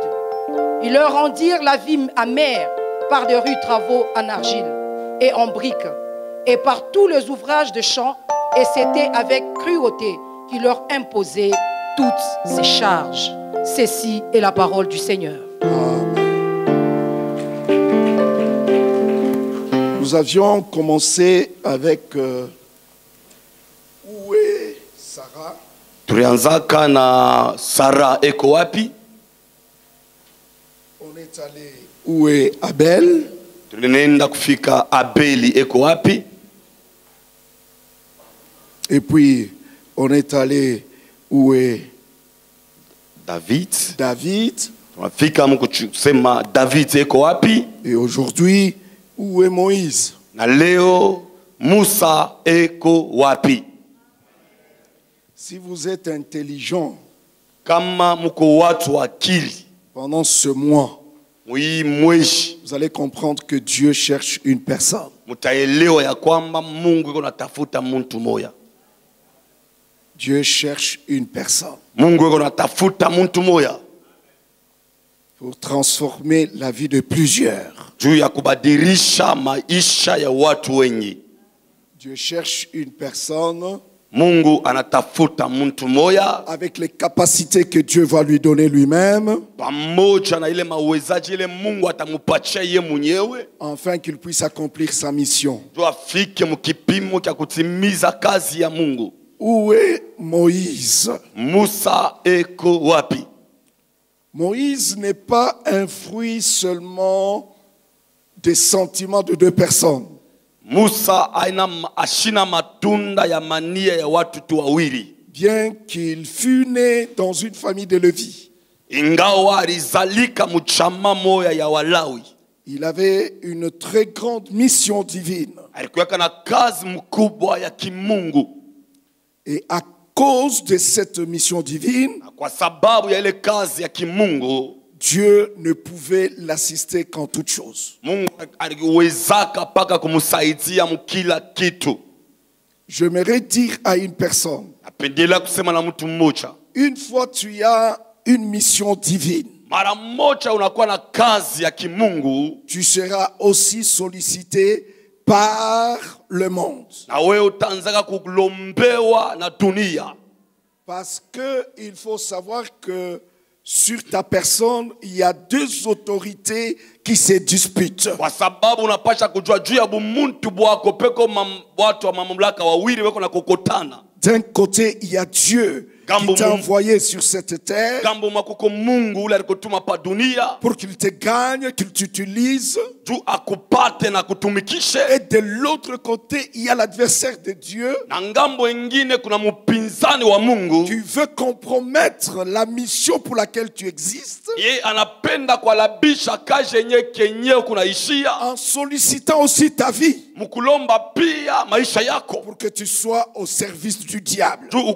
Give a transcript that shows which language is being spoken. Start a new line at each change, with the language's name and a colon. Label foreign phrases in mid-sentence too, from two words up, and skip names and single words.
French: Ils leur rendirent la vie amère par de rudes travaux en argile et en briques et par tous les ouvrages de champs, et c'était avec cruauté qu'ils leur imposaient toutes ces charges. Ceci est la parole du Seigneur. Nous avions commencé avec où est Sarah?
Swahili: Tulianzaka na Sara eko wapi?
French: On est allé où est Abel?
Swahili: Tulienda kufika Abeli eko wapi?
French: Et puis on est allé où est David.
Swahili: Tunafika mkusema David eko wapi?
French: Et aujourd'hui où est Moïse?
Swahili: Na leo Musa eko wapi?
French: Si vous êtes intelligent,
Swahili: kama mko watu akili,
French: pendant ce mois, vous allez comprendre que Dieu cherche une personne.
Swahili: Mutaelewa ya kwamba Mungu yuko natafuta mtu moja.
French: Dieu cherche une personne.
Swahili: Mungu yuko natafuta mtu moja
French: pour transformer la vie de plusieurs.
Swahili: Juu ya kubadilisha maisha ya watu wengi.
French: Dieu cherche une personne
Swahili: Mungu anatafuta mtu moja
French: avec les capacités que Dieu va lui donner lui-même,
Swahili: pamoja na ile mawezaji ile Mungu atamupatia yeye mwenyewe,
French: afin qu'il puisse accomplir sa mission.
Swahili: Juu afike mkipimo cha kutimiza kazi ya Mungu.
French: Où est Moïse?
Swahili: Musa eko wapi?
French: Moïse n'est pas un fruit seulement des sentiments de deux personnes.
Swahili: Musa ashina matunda ya mania ya watu tu wawili.
French: Bien qu'il fût né dans une famille de Lévi,
Swahili: ingawa alizalika mchama moya ya Walawi,
French: il avait une très grande mission divine.
Swahili: Alikuwa na kazi mkubwa ya kimungu.
French: Et à cause de cette mission divine,
Swahili: kwa sababu ya ile kazi ya kimungu,
French: Dieu ne pouvait l'assister qu'en toutes choses.
Swahili: Mungu aliwezaka paka kumsaidia mkila kitu.
French: J'aimerais dire à une personne,
Swahili: napendela kusema na mtu mmoja,
French: une fois tu as une mission divine,
Swahili: mara moja unakuwa na kazi ya kimungu,
French: tu seras aussi sollicité par le monde.
Swahili: Na wewe utaanza kulombewa na dunia.
French: Parce que il faut savoir que sur ta personne, il y a deux autorités qui se disputent.
Swahili: Kwa sababu unapasha kujua juu ya bumuntu bwako peko watu wa mamlaka wawili wako na kokotana.
French: D'un côté, il y a Dieu qui t'a envoyé sur cette terre pour qu'il te gagne, qu'il t'utilise. Et de l'autre côté, il y a l'adversaire de Dieu qui veut compromettre la mission pour laquelle tu existes en sollicitant aussi ta vie pour que tu sois au service du diable.